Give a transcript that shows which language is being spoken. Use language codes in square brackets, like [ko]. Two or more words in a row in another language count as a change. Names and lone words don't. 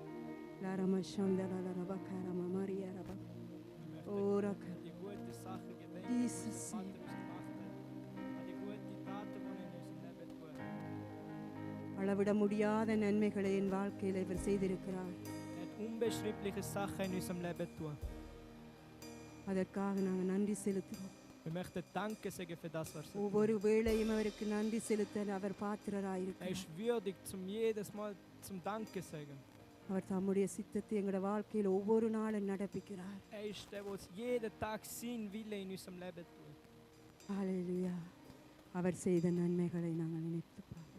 [ta] அளவிட முடியாத நன்மைகளை என் வாழ்க்கையில் இவர் செய்திருக்கிறார். [de] Unbeschreibliche Sachen in unserem Leben tun. [ta] அதற்காக நாங்கள் நன்றி செலுத்துகிறோம். [de] Wir möchten Danke sagen für das, was er [ta] ஒவ்வொரு வேளையும் அவருக்கு நன்றி செலுத்த அவர் பாத்திரராயிருக்கிறார். [de] ist würdig, jedes Mal zum Danke sagen. [ta] அவர் தம்முடைய சித்தத்தை எங்களுடைய வாழ்க்கையில் ஒவ்வொரு நாளும் நடப்பிக்கிறார். [de] Ist der, der jeden Tag sein Wille in unserem Leben tut. Halleluja. [ta] அவர் செய்த நன்மைகளை நாங்கள் நினைத்து பார்க்கிறோம்.